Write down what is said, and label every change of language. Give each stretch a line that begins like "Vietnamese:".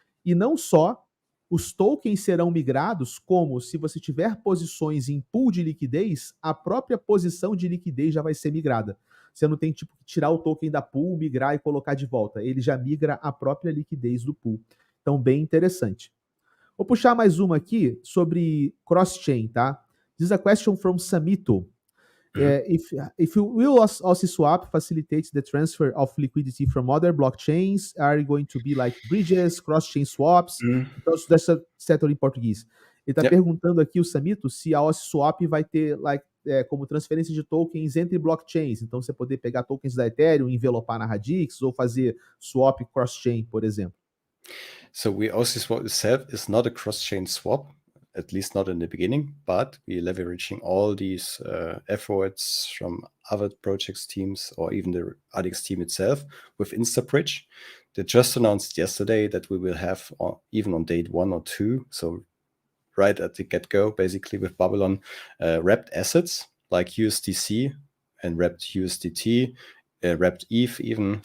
Portuguese: E não só os tokens serão migrados, como se você tiver posições em pool de liquidez, a própria posição de liquidez já vai ser migrada. Você não tem tipo que tirar o token da pool, migrar e colocar de volta. Ele já migra a própria liquidez do pool. Então, bem interessante. Vou puxar mais uma aqui sobre cross-chain, tá?
English: This is a question from Samito. If will Ociswap facilitate the transfer of liquidity from other blockchains? Are going to be like bridges, cross-chain swaps?
Portuguese: Então, isso deve ser settled em português. Ele está perguntando aqui, o Samito, se a Ociswap vai ter como transferência de tokens entre blockchains. Então, você poder pegar tokens da Ethereum, envelopar na Radix, ou fazer swap cross-chain, por exemplo.
English: So Ociswap itself is not a cross-chain swap, at least not in the beginning, but we're leveraging all these efforts from other projects teams or even the Radix team itself with InstaBridge. They just announced yesterday that we will have, even on date 1 or 2, so right at the get-go, basically with Babylon, wrapped assets like USDC and wrapped USDT, wrapped ETH even.